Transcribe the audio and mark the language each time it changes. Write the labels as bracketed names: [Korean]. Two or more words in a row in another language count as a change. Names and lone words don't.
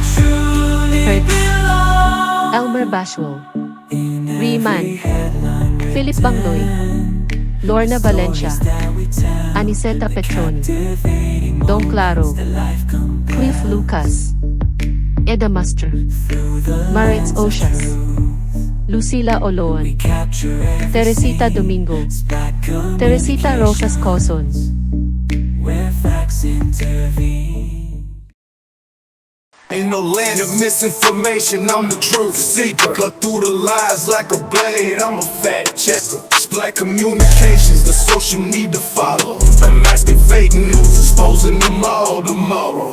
[English] Hertz, Elmer Bashwell, Riemann, Philip Bangloy, Lorna Valencia, Aniseta Petroni, Don Claro, Cliff Lucas, Eda Master, Maritz Oshas, Lucila Oloan, Teresita Domingo, Teresita Rosas Coson, Ain't no land of misinformation, I'm the truth seeker. Cut through the lies like a blade, I'm a fact checker. Black communications, the social need to follow. Unmasking fake news, exposing them all tomorrow.